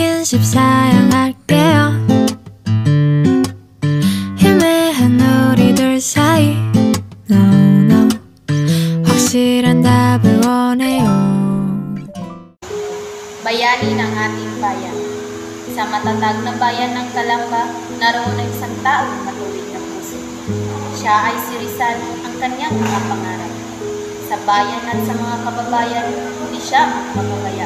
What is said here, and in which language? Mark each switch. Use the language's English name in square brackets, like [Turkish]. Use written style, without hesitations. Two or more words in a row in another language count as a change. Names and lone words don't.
[Korean] 집 사양할게요. 희미한 우리들 사이 [English] No no [Korean] 확실한 답을 원해요. [Filipino] Bayani ng ating bayan. Sa matatag na bayan ng Calamba, naroon ang isang taong matuwid na puso. Siya ay si Rizal, ang kanyang mga pangarap. Sa bayan at sa mga kababayan, hindi siya magpapabaya.